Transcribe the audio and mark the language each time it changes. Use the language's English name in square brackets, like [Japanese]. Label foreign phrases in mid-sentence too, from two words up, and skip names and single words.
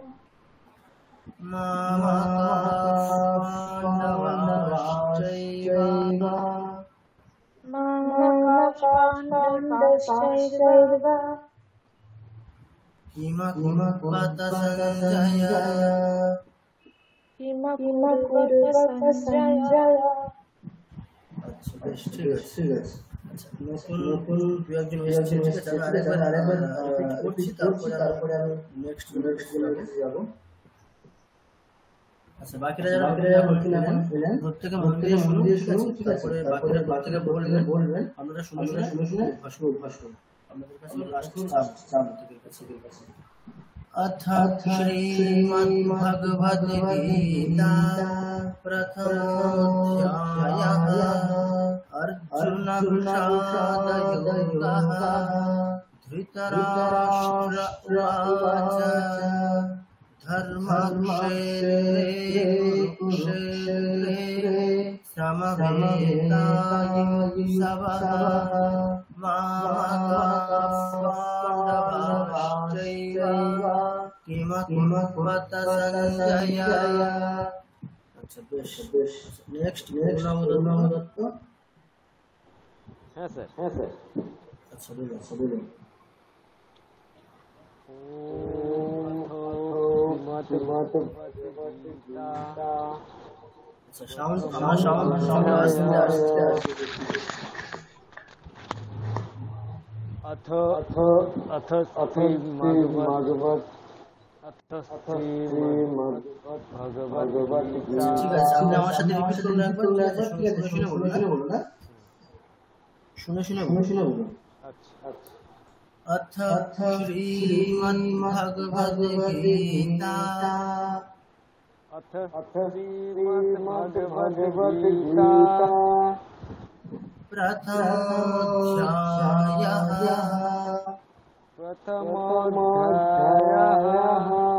[Sanskrit] मामकाश्चैव मामकाश्चैव किमकुर्वत सञ्जय किमकुर्वत सञ्जय। [Bangla] আচ্ছা বেশ ঠিক আছে আচ্ছা নতুন দু একজন এসেছে ঠিক আছে আমি আরেকবার রিপিট করছি তারপরে আমি [English] next videote [Bangla] যাব। আচ্ছা বাকিরা যারা বলছিলেন প্রত্যেকে মন দিয়ে শুনুন ঠিক আছে তারপরে বাকিরা প্রত্যেকে বলবেন আপনারা শুনে অভ্যাস করুন আপনাদের কাছে লাস্ট চাপ থেকে কাছে। [Sanskrit] अथ श्रीमद्भगवद्गीता प्रथमोऽध्यायः अर्जुनविषादयोगः धृतराष्ट्र उवाच धर्मक्षेत्रे कुरुक्षेत्रे समवेतायुत्सवः मामकाश्चैव किमकुर्वत सञ्जय। [Bangla] আচ্ছা বেশ নেক্সট দত্ত। হ্যাঁ স্যার আচ্ছা বলুন। আচ্ছা সাউন্ড আসছে। [Sanskrit] अथ श्रीमद्भगवद्गीता [Bangla] ঠিক আছে আপনি আমার সাথে রিপিট করুন একবার শুনে বলুন না শুনে বলুন। [Sanskrit] अथ श्रीमद्भगवद्गीता प्रथमोऽध्यायः